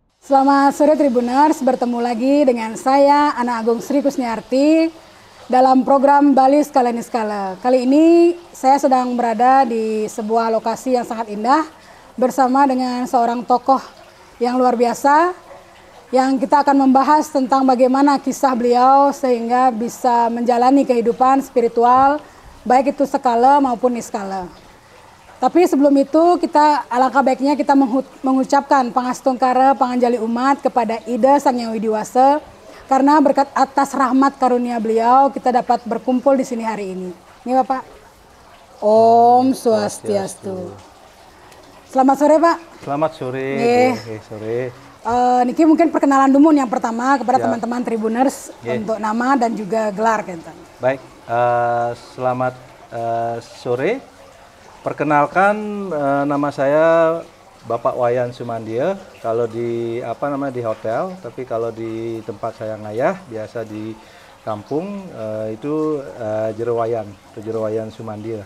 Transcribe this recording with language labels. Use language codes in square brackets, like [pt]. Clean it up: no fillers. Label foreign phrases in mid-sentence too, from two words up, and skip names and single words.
[id] Selamat sore Tribuners, bertemu lagi dengan saya Ana Agung Sri Kusniarti dalam program Bali Skala Niskala. Kali ini saya sedang berada di sebuah lokasi yang sangat indah bersama dengan seorang tokoh yang luar biasa yang kita akan membahas tentang bagaimana kisah beliau sehingga bisa menjalani kehidupan spiritual baik itu skala maupun niskala. Tapi sebelum itu kita alangkah baiknya kita mengucapkan pangastungkara panganjali umat kepada Ida Sang Hyang Widiwasa karena berkat atas rahmat karunia beliau kita dapat berkumpul di sini hari ini. Ini Bapak. Om Swastiastu. Selamat sore Pak. Selamat sore. Sore. Niki mungkin perkenalan dulu yang pertama kepada teman-teman Tribuners untuk nama dan juga gelar Kenten. Baik, selamat sore. Perkenalkan, nama saya Bapak Wayan Sumandia. Kalau di di hotel, tapi kalau di tempat saya ngayah biasa di kampung itu Jerowayan Sumandia.